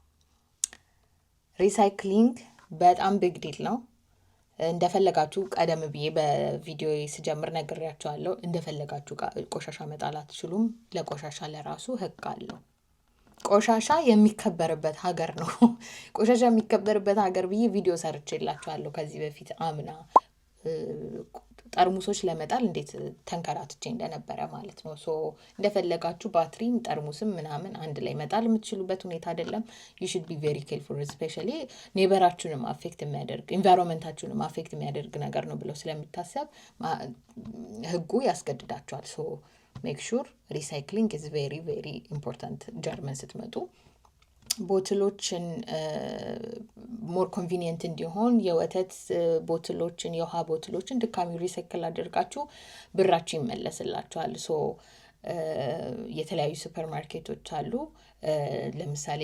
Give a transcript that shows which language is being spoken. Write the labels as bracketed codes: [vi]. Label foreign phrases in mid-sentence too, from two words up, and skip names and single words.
[am] ሪሳይክሊንግ በጣም [en] big deal [am] ነው። እንደፈለጋችሁ ቀደም ብዬ በቪዲዮ ስጀምር ነግሬያቸዋለሁ። እንደፈለጋችሁ ቆሻሻ መጣል አትችሉም። ለቆሻሻ ለራሱ ህግ አለው። ቆሻሻ የሚከበርበት ሀገር ነው። ቆሻሻ የሚከበርበት ሀገር ብዬ ቪዲዮ ሰርቼላችኋለሁ ከዚህ በፊት አምና ጠርሙሶች ለመጣል እንዴት ተንከራትቼ እንደነበረ ማለት ነው። እንደፈለጋችሁ ባትሪም ጠርሙስም ምናምን አንድ ላይ መጣል የምትችሉበት ሁኔታ አይደለም። [en] you should be very careful especially [am] ኔበራችሁንም አፌክት የሚያደርግ ኢንቫይሮንመንታችሁንም አፌክት የሚያደርግ ነገር ነው ብለው ስለሚታሰብ ህጉ ያስገድዳችኋል። [en] make sure recycling is very very important [am] ጀርመን ስትመጡ። ቦትሎችን [en] more convenient [am] እንዲሆን የወተት ቦትሎችን የውሃ ቦትሎችን ድጋሚ ሪሳይክል አድርጋችሁ ብራችሁ ይመለስላችኋል። የተለያዩ [en] super markets [am] አሉ። ለምሳሌ